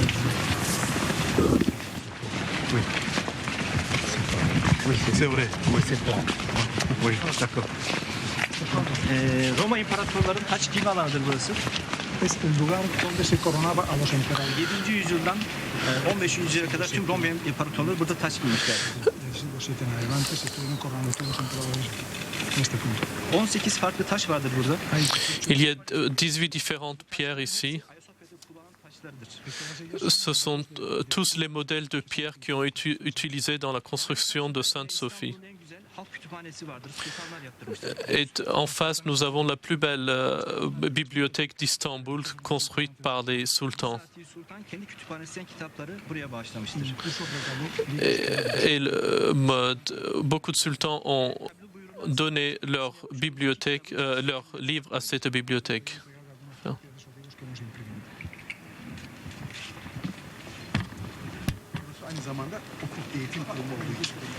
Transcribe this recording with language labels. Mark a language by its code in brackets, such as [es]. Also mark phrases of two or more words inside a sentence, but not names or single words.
[fr] Oui. Oui, c'est vrai. Oui, c'est vrai. Oui, d'accord. [tr] Roma imparatorların taç giyme alanıdır burası. [es] Es el lugar donde se coronaba a los emperadores. [tr] 7. yüzyıldan 15. yüzyıla kadar tüm Roma imparatorları burada taç giymişler. [es] Del siglo VII en adelante se estuvieron coronando todos los emperadores en este punto. [tr] 18 farklı taş vardır burada. [fr] Il y a 18 différentes pierres ici. [tr] Ayasofya'da kullanılan taşlardır. [fr] Ce sont tous les modèles de pierres qui ont été utilisés dans la construction de Sainte-Sophie. [tr] İstanbul'un en güzel halk kütüphanesi vardır. Sultanlar yaptırmışlar. [fr] Et en face, nous avons la plus belle bibliothèque d'Istanbul, construite par les sultans. [tr] Fatih Sultan kendi kütüphanesinden kitapları buraya bağışlamıştır. [fr] Et beaucoup de sultans ont donné leur bibliothèque, leurs livres à cette bibliothèque. [tr] Aynı zamanda okul eğitim kurumu olduğu için.